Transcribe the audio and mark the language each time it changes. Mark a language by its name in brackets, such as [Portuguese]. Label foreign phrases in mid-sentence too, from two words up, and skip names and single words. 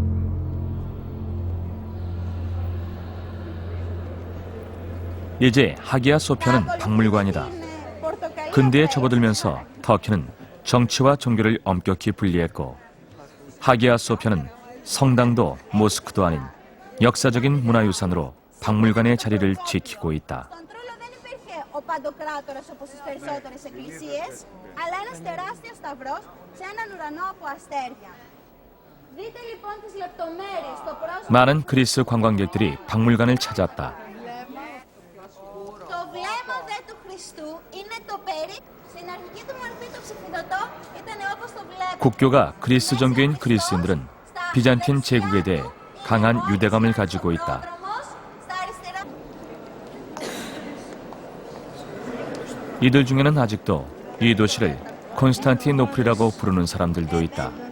[Korean] 이제 하기야 소피아는 박물관이다. 근대에 접어들면서 터키는 정치와 종교를 엄격히 분리했고, 하기야 소피아는 성당도 모스크도 아닌 역사적인 문화유산으로 박물관의 자리를 지키고 있다. [Greek] Ο Παντοκράτορας όπως στις περισσότερες εκκλησίες, αλλά ένας τεράστιος σταυρός σε έναν ουρανό από αστέρια. Δείτε λοιπόν τις λεπτομέρειες στο πρόσωπο. [Korean] 많은 그리스 관광객들이 박물관을 찾았다. [Greek] Το βλέμμα δε του Χριστού είναι το στην αρχική του μορφή το ψηφιδωτό ήταν όπως το βλέπω. [Korean] 국교가 그리스 종교인 그리스인들은 비잔틴 제국에 대해 강한 유대감을 가지고 있다. 이들 중에는 아직도 이 도시를 콘스탄티노플이라고 부르는 사람들도 있다.